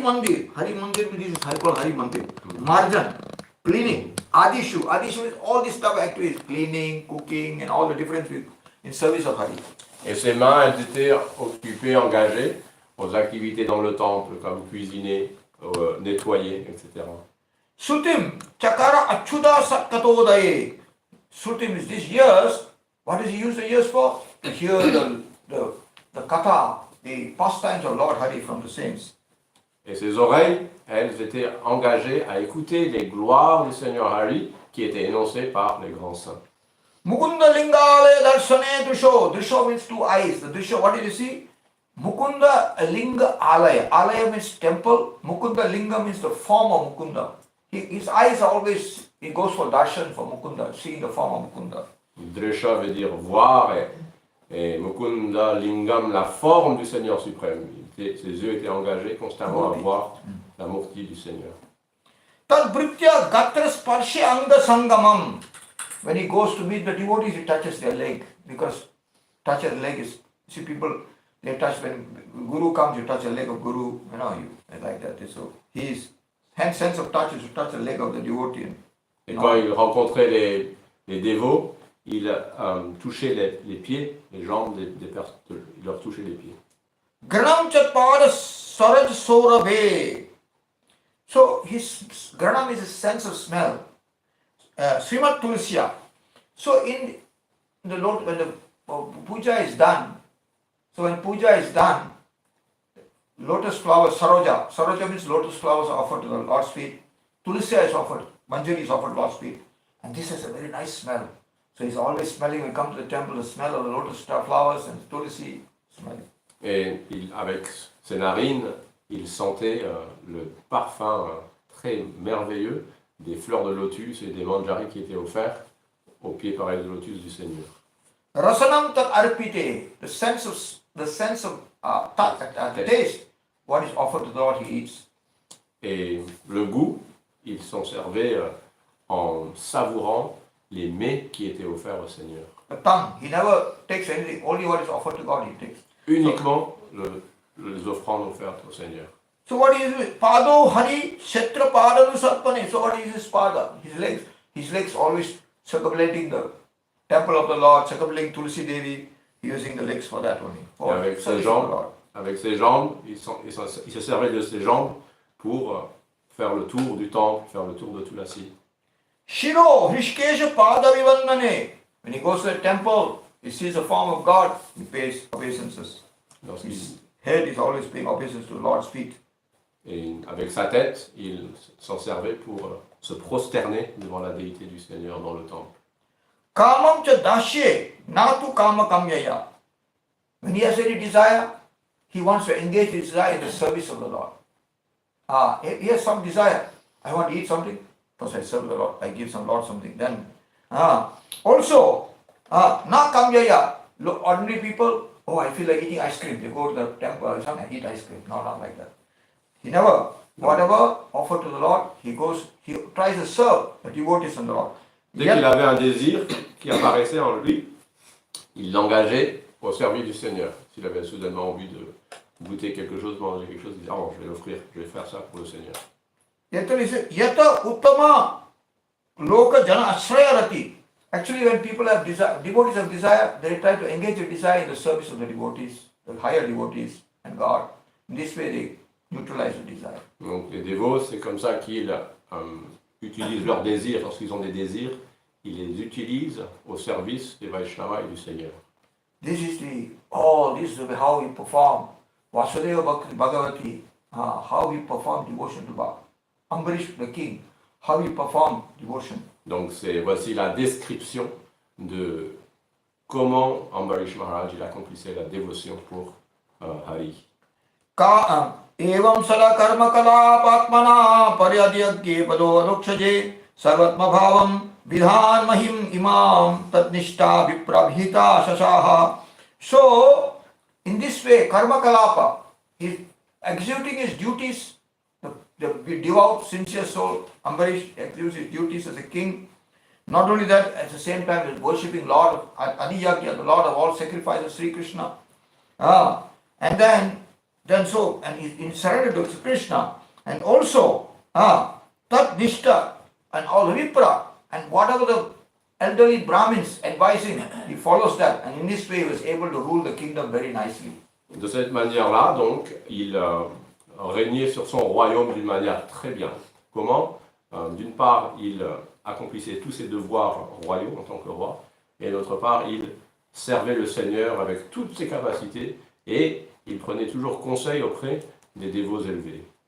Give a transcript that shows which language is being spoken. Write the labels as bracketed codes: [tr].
[en] Hari Mandir, this is called Hari Mandir. Marjan, cleaning. Adishu is all this stuff activities, cleaning, cooking, and all the different in service of Hari. [fr] Et ses mains, elles étaient occupées, engagées aux activités dans le temple, comme cuisiner, nettoyer, etc. [sa] Sutim, Chakara Achuda Satkatodaye. [en] Sutim is this years. What does he use the years for? To hear the katha, the pastimes of Lord Hari from the saints. [fr] Et ses oreilles, elles étaient engagées à écouter les gloires du Seigneur Hari qui étaient énoncées par les grands saints. [sa] Mukunda Lingale Darshane Drisho. [en] Drisho means two eyes. The Drisho, what did you see? Mukunda Linga Alaya. Alaya means temple. Mukunda Linga means the form of Mukunda. His eyes are always, he goes for darshan for Mukunda, seeing the form of Mukunda. [fr] Dresha veut dire voir et Mukunda Lingam, la forme du Seigneur suprême. Ses yeux étaient engagés constamment à voir la murti du Seigneur. [sa] Tad Britya Gatra Sparshe Anga Sangamam. [en] When he goes to meet the devotees, he touches their leg. Because touch a leg is, see people, they touch, when Guru comes, you touch the leg of Guru, you like that. So his sense of touch is to touch the leg of the devotee. [fr] Et quand il rencontrait les dévots, il touchait les pieds, les jambes des personnes, il leur touchait les pieds. [sa] Granam Chatpada Saraj Saurabhe. [en] So his granam is a sense of smell. Srimad Tulsiya. So in the Lord, when the puja is done, so when puja is done, lotus flowers, saroja. Saroja means lotus flowers are offered to the Lord's feet. Tulsiya is offered, manjari is offered to Lord's feet. And this has a very nice smell. So he's always smelling, when he comes to the temple, the smell of the lotus flowers and tulsi smelling. [fr] Et avec ses narines, il sentait le parfum très merveilleux des fleurs de lotus et des manjaris qui étaient offerts aux pieds pareils de lotus du Seigneur. [sa] Rasanam tat arpite, [en] the sense of taste, what is offered to the Lord, he eats. [fr] Et le goût, il s'en servait en savourant les mets qui étaient offerts au Seigneur. [en] The tongue, he never takes anything, only what is offered to God he takes. [fr] Uniquement les offrandes offertes au Seigneur. [en] So what is it? [sa] Pado Hari Kshetra Padanu Sarpane. [en] So what is his pada? His legs always circumambulating the temple of the Lord, circumambulating Tulsi Devi, using the legs for that only. [fr] Et avec ses jambes, il se servait de ses jambes pour faire le tour du temple, faire le tour de tout la site. [sa] Shiro Hrishkesha Pada Vivandane. [en] When he goes to the temple, he sees the form of God, he pays obeisances. His head is always paying obeisance to the Lord's feet. [fr] Et avec sa tête, il s'en servait pour se prosterner devant la déité du Seigneur dans le temple. [sa] Kamam cha dasye natu kama kamyaya. [en] When he has any desire, he wants to engage his desire in the service of the Lord. He has some desire. I want to eat something. First I serve the Lord. I give some Lord something. Then, also, [sa] na kamyaya. [en] Ordinary people, I feel like eating ice cream. They go to the temple or something and eat ice cream. No, not like that. He never, whatever offered to the Lord, he tries to serve the devotees of the Lord. [fr] Dès qu'il avait un désir qui apparaissait en lui, il l'engageait au service du Seigneur. S'il avait soudainement envie de goûter quelque chose, manger quelque chose, il disait, je vais l'offrir, je vais faire ça pour le Seigneur. [sa] Yata uttama loka jana ashrayarati. [en] Actually, when people have desire, devotees have desire, they try to engage their desire in the service of the devotees, the higher devotees and God. In this way, they neutralize the desire. [fr] Donc les dévots, c'est comme ça qu'ils utilisent leurs désirs. Lorsqu'ils ont des désirs, ils les utilisent au service des Vaishnavas et du Seigneur. [en] This is how we perform Vasudeva Bhagavati, how we perform devotion to God. Ambarish the king, how we perform devotion. [fr] Donc voici la description de comment Ambarisa Maharaja il accomplissait la dévotion pour Hari. [sa] Evam sala karma kala patmana paryadhyagye pado anukshaje sarvatma bhavam vidhan mahim imam tatnishta viprabhita shasaha. [en] So, in this way, karma kalapa, he is executing his duties, the devout, sincere soul, Ambarish executes his duties as a king. Not only that, at the same time, he is worshipping Lord Adiyagya, the Lord of all sacrifices, Sri Krishna. And then, then so, and he surrendered to Krishna. And also, Tat Nishta and all Vipra and whatever the elderly Brahmins advising, he follows that. And in this way, he was able to rule the kingdom very nicely. [fr] De cette manière-là, donc, il régnait sur son royaume d'une manière très bien. Comment? D'une part, il accomplissait tous ses devoirs royaux en tant que roi, et d'autre part, il servait le Seigneur avec toutes ses capacités, et il prenait toujours conseil auprès des dévots élevés.